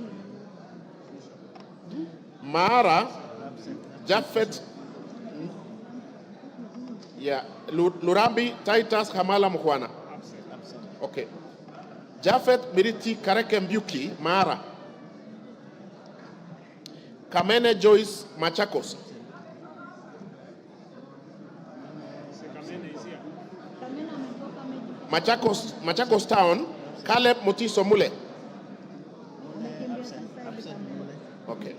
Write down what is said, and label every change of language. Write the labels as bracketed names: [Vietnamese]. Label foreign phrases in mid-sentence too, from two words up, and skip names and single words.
[English] Mara Japheth. Yeah, Lurambi Titus Hamala Mukwana. Okay. Japheth Miriti Kareke Mbuki Mara. Kamene Joyce Machakos. Machakos Town, Caleb Mutiso Mule. Okay.